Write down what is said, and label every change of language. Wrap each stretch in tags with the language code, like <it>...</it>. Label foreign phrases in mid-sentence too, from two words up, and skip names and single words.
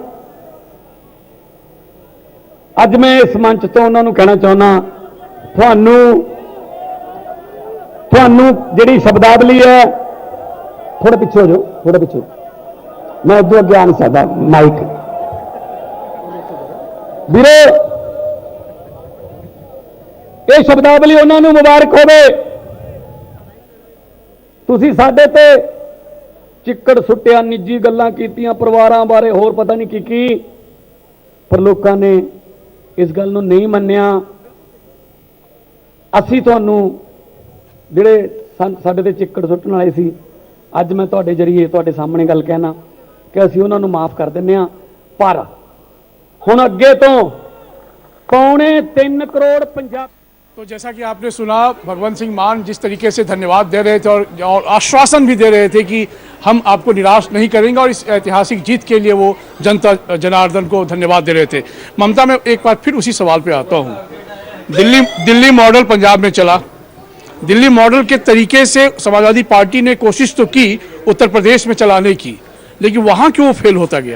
<pa>ਅੱਜ ਮੈਂ ਇਸ ਮੰਚ ਤੋਂ ਉਹਨਾਂ ਨੂੰ ਕਹਿਣਾ ਚਾਹੁੰਦਾ, ਤੁਹਾਨੂੰ ਜਿਹੜੀ ਸ਼ਬਦਾਵਲੀ ਹੈ, ਥੋੜ੍ਹਾ ਪਿੱਛੇ ਹੋ ਜਾਓ, ਥੋੜ੍ਹਾ ਪਿੱਛੇ, ਮੈਂ ਉਦੋਂ ਅੱਗੇ ਆ ਨਹੀਂ ਸਕਦਾ ਮਾਈਕ। वीरो, ਇਹ ਸ਼ਬਦਾਵਲੀ ਉਹਨਾਂ ਨੂੰ ਮੁਬਾਰਕ ਹੋਵੇ। ਤੁਸੀਂ ਸਾਡੇ ਤੇ ਚਿੱਕੜ ਸੁੱਟਿਆ, ਨਿੱਜੀ ਗੱਲਾਂ ਕੀਤੀਆਂ, ਪਰਿਵਾਰਾਂ ਬਾਰੇ ਹੋਰ ਪਤਾ ਨਹੀਂ ਕੀ ਪਰ ਲੋਕਾਂ ਨੇ ਇਸ ਗੱਲ ਨੂੰ ਨਹੀਂ ਮੰਨਿਆ। ਅਸੀਂ ਤੁਹਾਨੂੰ ਜਿਹੜੇ ਸਾਡੇ ਤੇ ਚਿੱਕੜ ਸੁੱਟਣ ਵਾਲੇ ਸੀ, ਅੱਜ ਮੈਂ ਤੁਹਾਡੇ ਜਰੀਏ ਤੁਹਾਡੇ ਸਾਹਮਣੇ ਗੱਲ ਕਹਿਣਾ ਕਿ ਅਸੀਂ ਉਹਨਾਂ ਨੂੰ ਮਾਫ ਕਰ ਦਿੰਦੇ ਹਾਂ। ਪਰ ਹੁਣ ਅੱਗੇ ਤੋਂ 2.25 ਕਰੋੜ ਪੰਜਾਬ।</pa> <hi>तो जैसा कि आपने सुना, भगवंत सिंह मान जिस तरीके से धन्यवाद दे रहे थे और आश्वासन भी दे रहे थे कि हम आपको निराश नहीं करेंगे, और इस ऐतिहासिक जीत के लिए वो जनता जनार्दन को धन्यवाद दे रहे थे। ममता, मैं एक बार फिर उसी सवाल पे आता हूँ। दिल्ली मॉडल पंजाब में चला, दिल्ली मॉडल के तरीके से समाजवादी पार्टी ने कोशिश तो की उत्तर प्रदेश में चलाने की, लेकिन वहाँ क्यों फेल होता गया?</hi>